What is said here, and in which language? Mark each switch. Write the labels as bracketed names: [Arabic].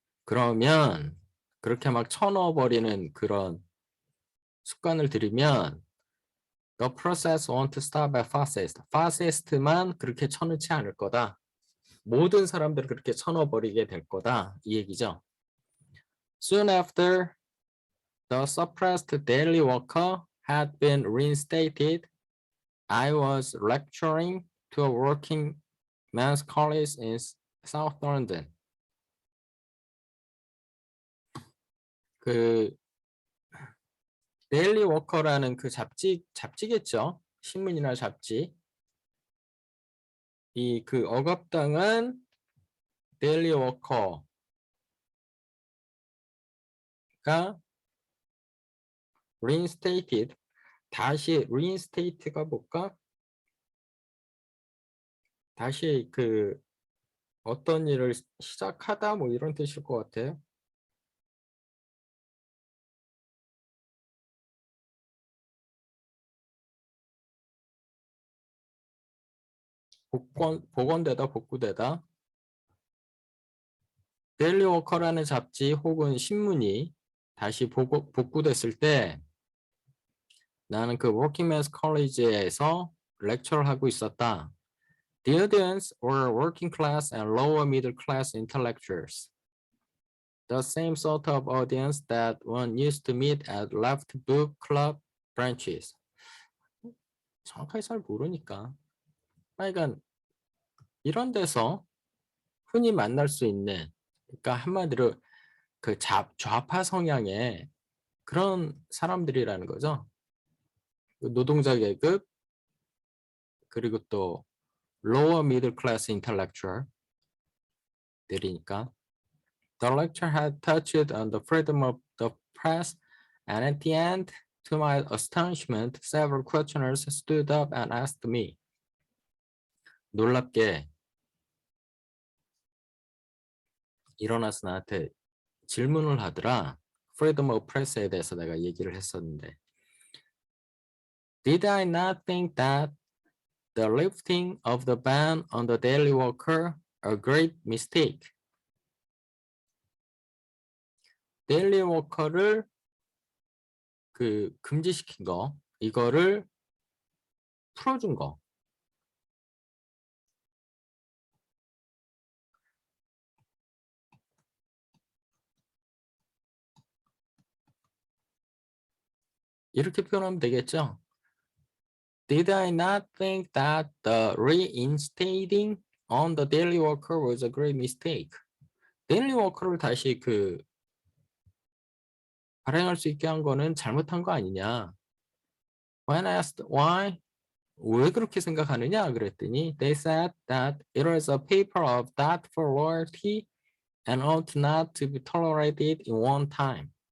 [Korean] 그러면 그렇게 막 쳐넣어버리는 그런 습관을 들이면 [English] The process won't stop at fascist. [Korean] fascist만 그렇게 쳐넣지 않을 거다. 모든 사람들을 그렇게 쳐넣어버리게 될 거다. 이 얘기죠. [English] Soon after the suppressed daily worker had been reinstated, I was lecturing to a working men's college in South London. [Korean] 그 데일리 워커라는 그 잡지겠죠. 신문이나 잡지. 이 그 억압당한 데일리 워커가 reinstated, 다시 reinstate가 뭘까? 다시 그 어떤 일을 시작하다 뭐 이런 뜻일 것 같아요. 복원되다, 복구되다. 데일리 워커라는 잡지 혹은 신문이 다시 복구됐을 때 나는 그 워킹맨스 컬리지에서 렉처를 하고 있었다. [English] The audience were working class and lower middle class intellectuals. The same sort of audience that one used to meet at left book club branches. [Korean] 정확하게 잘 모르니까. 그러니까 이런 데서 흔히 만날 수 있는, 그러니까 한마디로 그 좌파 성향의 그런 사람들이라는 거죠. 노동자 계급, 그리고 또 [English] lower middle class intellectual [Korean] 들이니까. [English] The lecture had touched on the freedom of the press, and at the end, to my astonishment, several questioners stood up and asked me. [Korean] 놀랍게 일어나서 나한테 질문을 하더라. Freedom of Press에 대해서 내가 얘기를 했었는데. [English] Did I not think that the lifting of the ban on the Daily Worker a great mistake? [Korean] 데일리 워커를 그 금지시킨 거, 이거를 풀어준 거. 이렇게 표현하면 되겠죠? [English] Did I not think that the reinstating on the daily worker was a great mistake? [Korean] 데일리 워커를 다시 그 발행할 수 있게 한 거는 잘못한 거 아니냐? [English] When asked why, [Korean] 왜 그렇게 생각하느냐 그랬더니 [English] they said that it was a paper of doubtful loyalty and ought not to be tolerated in wartime.